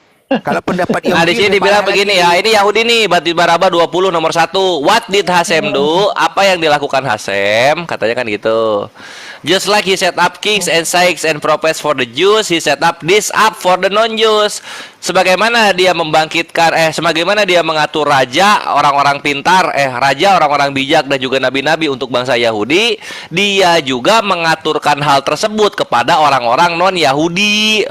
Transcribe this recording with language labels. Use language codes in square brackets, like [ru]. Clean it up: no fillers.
[id] Kalau pendapat Nah, di Yahudi sini dibilang begini ya, ini Yahudi nih, Bati Baraba 20 nomor 1. [en] What did Hasem do? [id] Apa yang dilakukan Hasem? Katanya kan gitu. [en] Just like he set up kings and sheikhs and prophets for the Jews, he set up this up for the non-Jews. [id] Sebagaimana dia sebagaimana dia mengatur raja, orang-orang pintar, raja, orang-orang bijak dan juga nabi-nabi untuk bangsa Yahudi, dia juga mengaturkan hal tersebut kepada orang-orang non-Yahudi.